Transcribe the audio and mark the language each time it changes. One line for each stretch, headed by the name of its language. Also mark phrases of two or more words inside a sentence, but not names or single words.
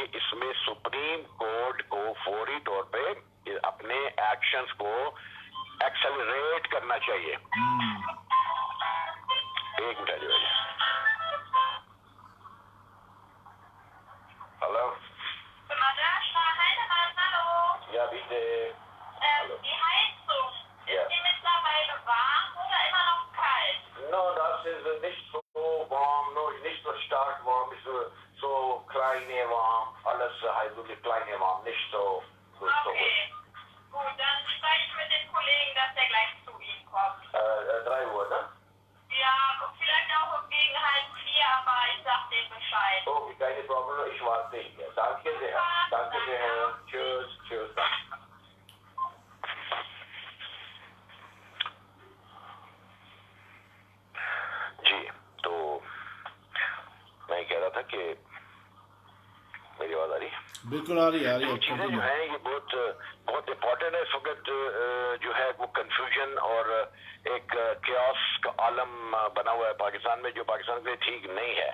Urdu: اس میں سپریم کورٹ کو فوری طور پہ اپنے ایکشنز کو ایکسلریٹ کرنا چاہیے. ایک منٹ جو ہے. ہلو.
German: Ja, bitte. Hallo. Die Heizung, Ja. ist die mittlerweile warm oder immer noch kalt? No, das ist nicht so warm, no, nicht so stark warm, ist so kleine warm, alles halt so die kleine warm, nicht so gut. Okay, gut, dann spreche ich mit dem Kollegen, dass er gleich zu Ihnen kommt. 3 Uhr, ne? Ja, vielleicht auch gegen 3:30, aber ich sag dem Bescheid. Okay, keine Probleme, ich warte hier. Danke sehr. Danke sehr. Tschüss, tschüss.
Urdu: جی, تو میں کہہ رہا تھا کہ میری آواز آ رہی ہے؟ بالکل آ رہی ہے. چیزیں جو ہیں یہ بہت امپورٹنٹ ہے. اس وقت جو ہے وہ کنفیوژن اور ایک کیوس کا عالم بنا ہوا ہے پاکستان میں, جو پاکستان کے لیے ٹھیک نہیں ہے.